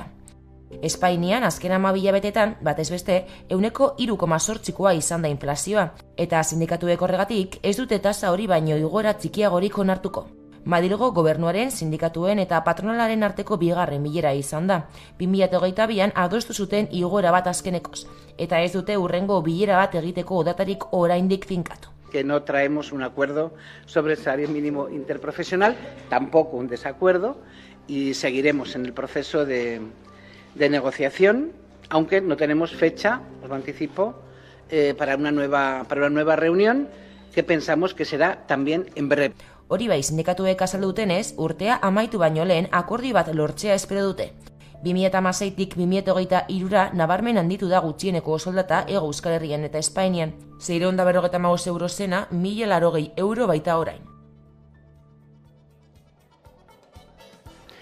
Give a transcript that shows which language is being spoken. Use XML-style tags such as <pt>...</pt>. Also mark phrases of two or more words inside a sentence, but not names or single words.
<eu>Espainian azken 12 hilabetetan, batez beste, 3,8koa izan da inflazioa, eta sindikatuek horregatik ez dute tasa hori baino igoera txikiagorik onartuko. Madrilgo gobernuaren, sindikatuen eta patronalaren arteko bigarren bilera izan da. 2022an adostu zuten igoera bat azkenekoz, eta ez dute hurrengo bilera bat egiteko datarik oraindik finkatu.</eu> <es>Que no traemos un acuerdo sobre el salario mínimo interprofesional, tampoco un desacuerdo, y seguiremos en el proceso de negociación, aunque no tenemos fecha, os lo anticipo, para una nueva reunión que pensamos que será también en breve.</es> <eu>Hori bai, sindikatuek azaldu dutenez, urtea amaitu baino lehen akordio bat lortzea espero dute. 2016tik 2023ra nabarmen handitu da gutxieneko soldata Hego Euskal Herrian eta Espainian. 655 euro zena, 1.080 euro baita orain.</eu>